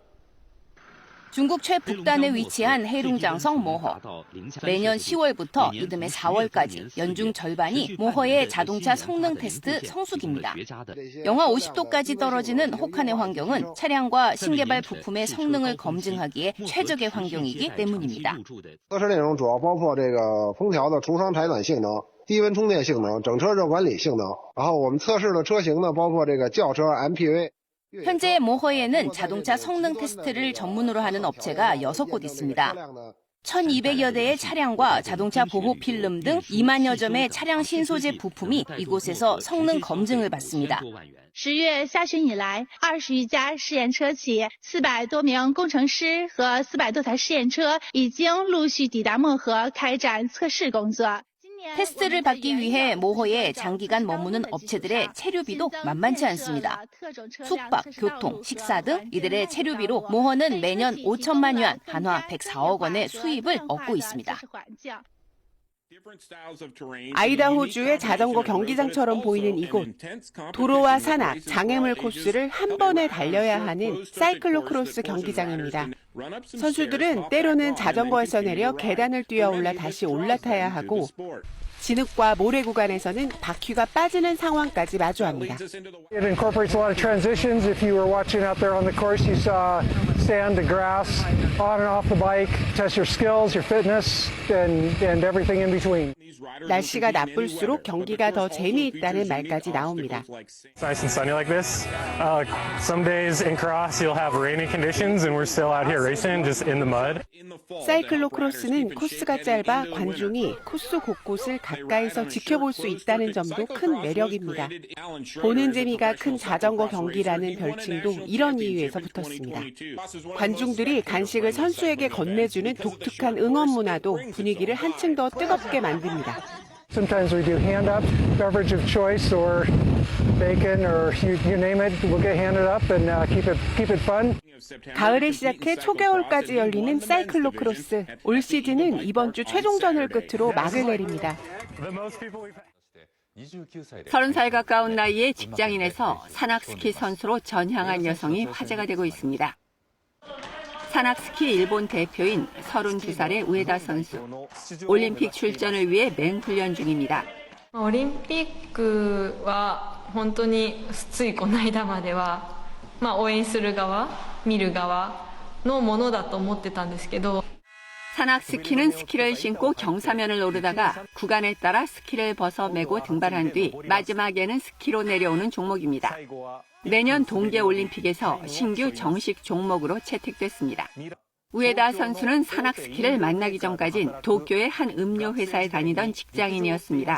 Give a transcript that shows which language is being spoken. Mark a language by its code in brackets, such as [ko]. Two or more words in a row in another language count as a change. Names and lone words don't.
[ko] 중국 최북단에 위치한 해룡장성 모허. 매년 10월부터 이듬해 4월까지 연중 절반이 모허의 자동차 성능 테스트 성수기입니다. 영하 50도까지 떨어지는 혹한의 환경은 차량과 신개발 부품의 성능을 검증하기에 최적의 환경이기 때문입니다. [zh] 测试内容主要包括这个封条的除伤排暖性能、低温充电性能、整车热管理性能。然后我们测试的车型呢，包括这个轿车、MPV。 [ko] 현재 모허에는 자동차 성능 테스트를 전문으로 하는 업체가 6곳 있습니다. 1,200여 대의 차량과 자동차 보호 필름 등 2만여 점의 차량 신소재 부품이 이곳에서 성능 검증을 받습니다. [zh] 10 月下旬以来，20余家试验车企、400多名工程师和400多台试验车已经陆续抵达漠河开展测试工作。 [ko] 테스트를 받기 위해 모허에 장기간 머무는 업체들의 체류비도 만만치 않습니다. 숙박, 교통, 식사 등 이들의 체류비로 모허는 매년 5천만 yuan, 한화 104억 원의 수입을 얻고 있습니다. 아이다호주의 자전거 경기장처럼 보이는 이곳. 도로와 산악, 장애물 코스를 한 번에 달려야 하는 사이클로크로스 경기장입니다. 선수들은 때로는 자전거에서 내려 계단을 뛰어올라 다시 올라타야 하고 진흙과 모래 구간에서는 바퀴가 빠지는 상황까지 마주합니다. [en] It incorporates a lot of transitions. If you were watching out there on the course, you saw sand to grass, on and off the bike, test your skills, your fitness, and everything in between. [ko] 날씨가 나쁠수록 경기가 더 재미있다는 말까지 나옵니다. [en] It's nice and sunny like this. Some days in cross you'll have rainy conditions and we're still out here racing just in the mud. [ko] 사이클로크로스는 코스가 짧아 관중이 코스 곳곳을 가까이서 지켜볼 수 있다는 점도 큰 매력입니다. 보는 재미가 큰 자전거 경기라는 별칭도 이런 이유에서 붙었습니다. 관중들이 간식을 선수에게 건네주는 독특한 응원 문화도 분위기를 한층 더 뜨겁게 만듭니다. [en] Sometimes we do hand up, beverage of choice, or bacon, or you name it. We'll get handed up and keep it fun. [ko] 가을에 시작해 초겨울까지 열리는 사이클로크로스. 올 시즌은 이번 주 최종전을 끝으로 막을 내립니다. 30살 가까운 나이에 직장인에서 산악스키 선수로 전향한 여성이 화제가 되고 있습니다. 산악스키 일본 대표인 32살의 우에다 선수. 올림픽 출전을 위해 맹훈련 중입니다. [ja] オリンピックは本当についこの間までは応援する側、見る側のものだと思ってたんですけど [ko] 산악스키는 스키를 신고 경사면을 오르다가 구간에 따라 스키를 벗어 매고 등반한 뒤 마지막에는 스키로 내려오는 종목입니다. 내년 동계올림픽에서 신규 정식 종목으로 채택됐습니다. 우에다 선수는 산악스키를 만나기 전까진 도쿄의 한 음료회사에 다니던 직장인이었습니다.